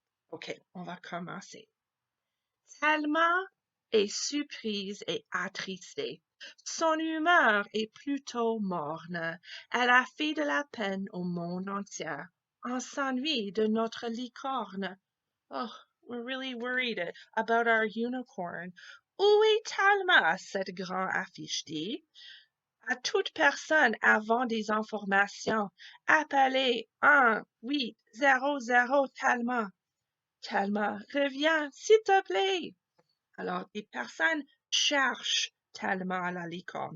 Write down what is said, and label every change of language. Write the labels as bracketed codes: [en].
[fr] OK, on va commencer. Thelma est surprise et attristée. Son humeur est plutôt morne. Elle a fait de la peine au monde entier. On s'ennuie de notre licorne. [en] Oh, we're really worried about our unicorn. [fr] Où est Talma? Cette grande affiche dit. À toute personne avant des informations, appelez 1-800 Talma. Talma, reviens, s'il te plaît. Alors, des personnes cherchent Talma la licorne.